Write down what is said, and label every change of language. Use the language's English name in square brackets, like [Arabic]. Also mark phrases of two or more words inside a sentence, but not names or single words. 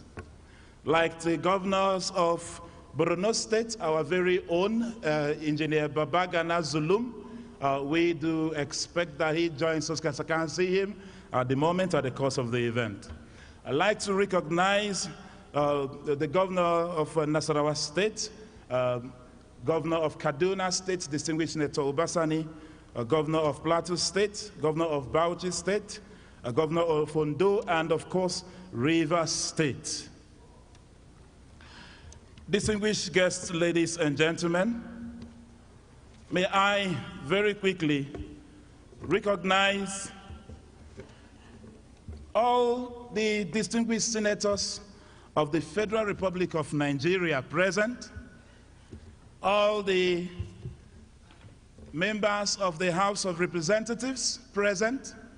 [English] Like the governors of Borno State, our very own Engineer Babagana Zulum, we do expect that he joins us because I can't see him at the moment at the course of the event. I'd like to recognize the governor of Nasarawa State, governor of Kaduna State, distinguished Senator Obasani, governor of Plateau State, governor of Bauchi State, governor of Ondo, and of course, Rivers State. Distinguished guests, ladies and gentlemen, may I very quickly recognize all the distinguished senators of the Federal Republic of Nigeria present, all the members of the House of Representatives present,